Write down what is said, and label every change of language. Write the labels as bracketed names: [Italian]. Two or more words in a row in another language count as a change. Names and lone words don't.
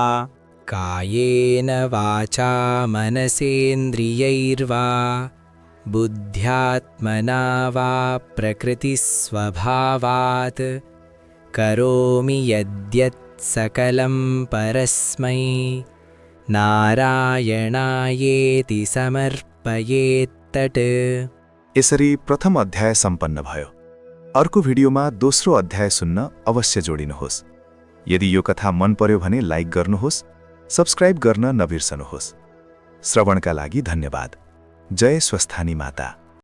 [Sanskrit] कायेन वाचा मनसेन्द्रियैर्वा बुद्ध्यात्मना वा प्रकृतिस्वभावात् करोमि यद्यत् सकलं परस्मै नारायणायेति समर्पयेत्तत्। [Nepali] यसरी प्रथम अध्याय सम्पन्न भयो। अर्को भिडियोमा दोस्रो अध्याय सुन्न अवश्य जोडिनुहोस्। यदि यो कथा मन पर्यो भने लाइक गर्नुहोस्, सब्स्क्राइब गर्न नबिर्सनुहोस्। श्रवणका लागि धन्यवाद। जय स्वस्थानी माता।